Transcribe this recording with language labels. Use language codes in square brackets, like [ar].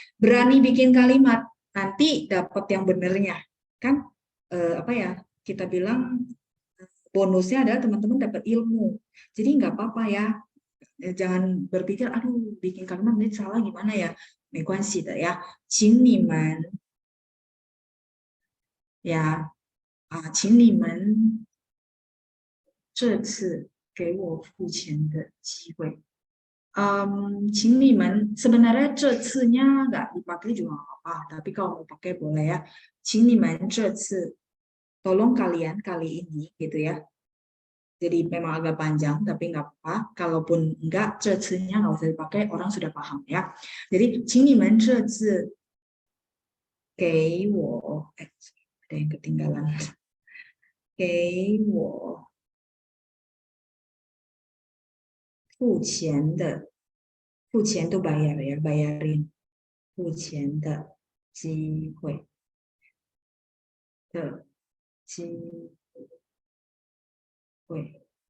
[id] Berani bikin kalimat, nanti dapat yang benernya. Kan apa ya? Kita bilang bonusnya adalah teman-teman dapat ilmu. Jadi nggak apa-apa ya. Jangan berpikir, aduh bikin kalimat ini salah gimana ya. [zh] 没关系的呀，请你们 ya, 请你们这次给我付钱的机会。请你们 [id] sebenarnya [zh] 这次 [id] nya nggak dipakai juga nggak apa-apa, tapi kalau mau pakai boleh ya. [zh] 请你们这次 [id] tolong kalian kali ini gitu ya. Jadi memang agak panjang tapi nggak apa-apa. Kalaupun enggak [zh] 这次 [id] nya nggak usah dipakai, orang sudah paham ya. Jadi [zh] 请你们这次给我 [id] ada yang ketinggalan. [zh] 给我付钱的，付钱都 [id] bayar ya, bayarin [zh] 付钱的机会的机会.